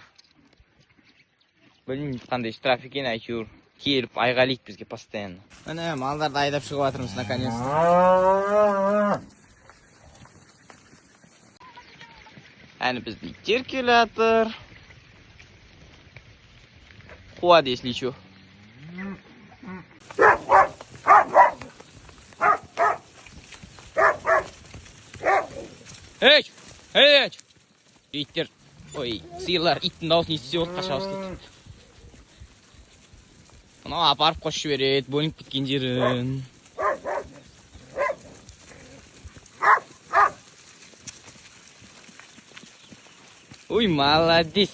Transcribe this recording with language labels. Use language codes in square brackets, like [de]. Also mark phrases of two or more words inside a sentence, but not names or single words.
[kk] Білмеймін қандай штраф екен, әйтеуір келіп айғайлайды бізге постоянно. Міне малдарды айдап шығып жатырмыз наконец-то. Әні бізді иттер келе жатыр. Қуады, [ru] если что. Эй! [kk] Иттер. Ой, сиырлар иттің дауысын естісе болды, қаша ауыз кетті. Мынау апарып қосып жібереді, бөлініп кеткен жерін. Ой, молодец.